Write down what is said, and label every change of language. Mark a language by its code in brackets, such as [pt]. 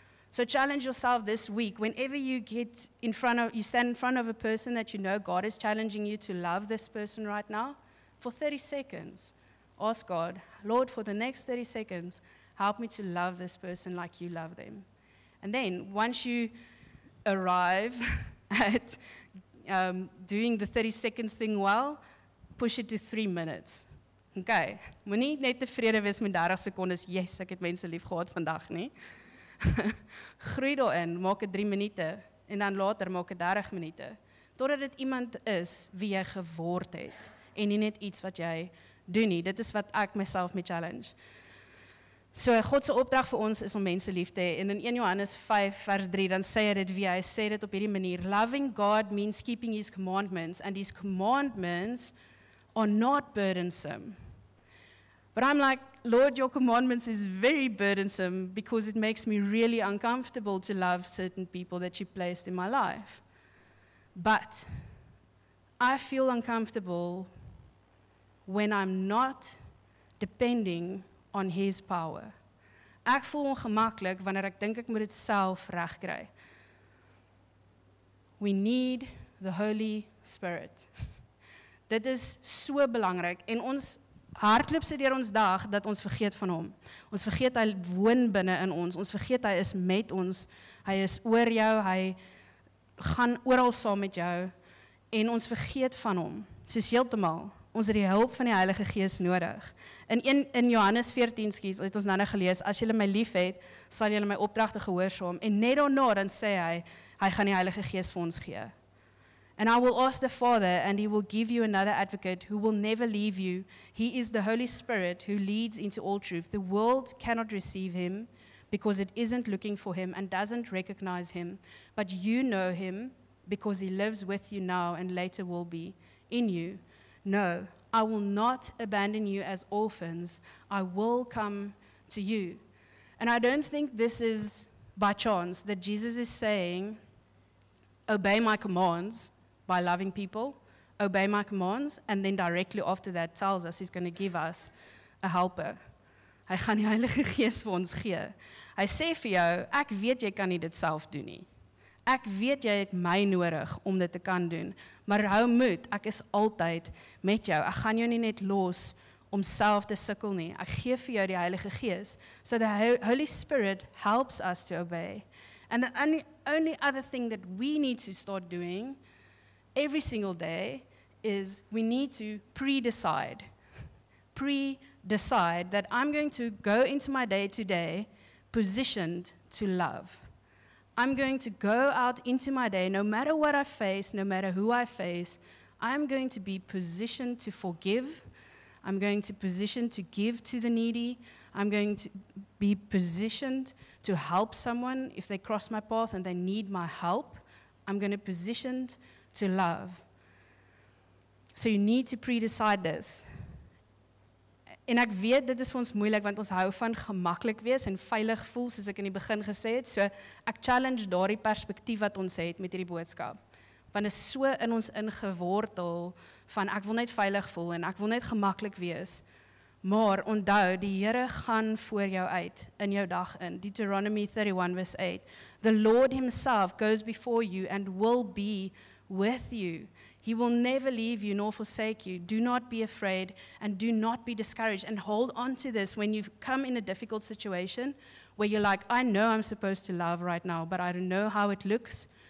[en] So challenge yourself this week, whenever you stand in front of a person that you know God is challenging you to love this person right now, for 30 seconds, ask God, Lord, for the next 30 seconds, help me to love this person like you love them. And then, once you arrive at doing the 30 seconds thing well, push it to 3 minutes. [af] Okay, moenie net tevrede wees met 30 sekondes, yes, ek het mense lief gehad vandag, nie? Groei daarin, maak het 3 minute, en dan later maak het 30 minute, totdat dit iemand is wie jy geword het, en nie net iets wat jy doen nie. Dit is wat ek myself mee challenge. So, God se opdrag vir ons is om mense lief te hê, en in 1 Johannes 5 vers 3, dan sê hy dit wie hy sê dit op hierdie manier, [en] loving God means keeping his commandments, and his commandments are not burdensome. But I'm like, Lord, your commandments is very burdensome because it makes me really uncomfortable to love certain people that you placed in my life. But I feel uncomfortable when I'm not depending on his power. [af] Ek voel ongemaklik wanneer ek dink ek moet dit self regkry. [en] We need the Holy Spirit. [af] Dit is so belangrik en ons hardloop sit deur ons dag dat ons vergeet van hom. Ons vergeet hy woon binne in ons. Ons vergeet hy is met ons. Hy is oor jou, hy gaan oral saam met jou en ons vergeet van hom. Soos heeltemal. Ons het die hulp van die Heilige Gees nodig. In Johannes 14 het ons nou gelees, as julle my lief het, sal julle my opdragte gehoorsaam. En net daarna dan sê hy gaan die Heilige Gees vir ons gee. [en] And I will ask the Father, and he will give you another advocate who will never leave you. He is the Holy Spirit who leads into all truth. The world cannot receive him because it isn't looking for him and doesn't recognize him. But you know him because he lives with you now and later will be in you. No, I will not abandon you as orphans. I will come to you. And I don't think this is by chance that Jesus is saying, obey my commands by loving people, obey my commands, and then directly after that tells us he's going to give us a helper. [af] Hy gaan die Heilige Gees vir ons gee. Hy sê vir jou, ek weet jy kan nie dit self doen nie. Ek weet jy het my nodig om dit te kan doen, maar hou moed, ek is altyd met jou. Ek gaan jou nie net los om self te sukkel nie. Ek gee vir jou die Heilige Gees. [en] So the Holy Spirit helps us to obey. And the only other thing that we need to start doing every single day is we need to pre-decide that I'm going to go into my day today positioned to love. I'm going to go out into my day, no matter what I face, no matter who I face, I'm going to be positioned to forgive. I'm going to position to give to the needy. I'm going to be positioned to help someone if they cross my path and they need my help. I'm going to be positioned to love. So you need to pre-decide this. [af] En ek weet, dit is vir ons moeilik, want ons hou van gemaklik wees en veilig voel, soos ek in die begin gesê het. So ek challenge daardie perspektief wat ons het met hierdie boodskap. Want dit is so in ons ingewortel van ek wil net veilig voel en ek wil net gemaklik wees. Maar onthou, die Here gaan voor jou uit in jou dag in. [en] Deuteronomy 31 verse 8. The Lord himself goes before you and will be with you. He will never leave you nor forsake you. Do not be afraid and do not be discouraged. And hold on to this when you come in a difficult situation where you're like, I know I'm supposed to love right now, but I don't know how it looks.